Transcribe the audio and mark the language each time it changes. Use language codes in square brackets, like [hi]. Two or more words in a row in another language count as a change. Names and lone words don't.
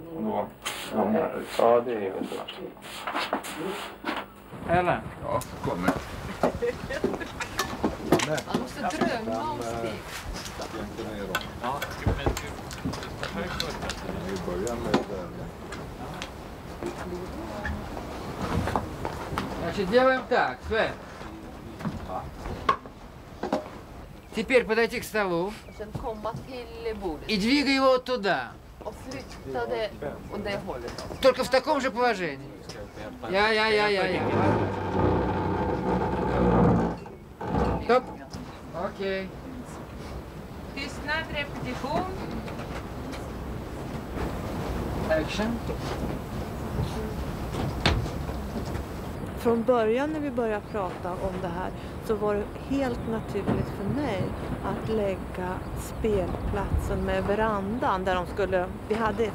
[sv] Och då ja, det är inget svårt. Eller? Ja, kommer. Man måste drömma om Stig. Ja, Vi börjar med [ru] Значит, делаем так, Свет. Теперь подойти к столу [sv] Och sen komma till bordet [ru] и двигай его туда. [sv] och flytta det åt det hållet. [ru] Только в таком же положении. Я. Стоп. Окей. [sv] Tystnad, repetition. Action. Från början när vi började prata om det här så var det helt naturligt för mig att lägga spelplatsen med verandan där de skulle, vi hade